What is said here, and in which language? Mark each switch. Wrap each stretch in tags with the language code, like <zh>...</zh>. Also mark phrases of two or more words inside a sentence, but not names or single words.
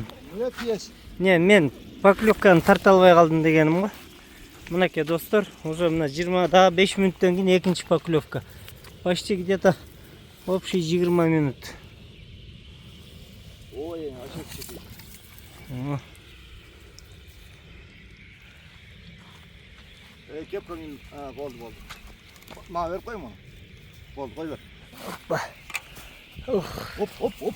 <ru>Нет, есть. Не,</ru> <ky>мен поклевканы тарта албай калдым дегеним го. Мынакей достор, уже мына 20 да 5 мүнөттөн кийин экинчи поклевка.</ky> <ru>Почти где-то общий 20 мүнөт.</ru> <ky>Ой, ачык чеки. Кепкаңын болду. Мага берип коймо. Болду, кой бер. Опа. Оп.</ky>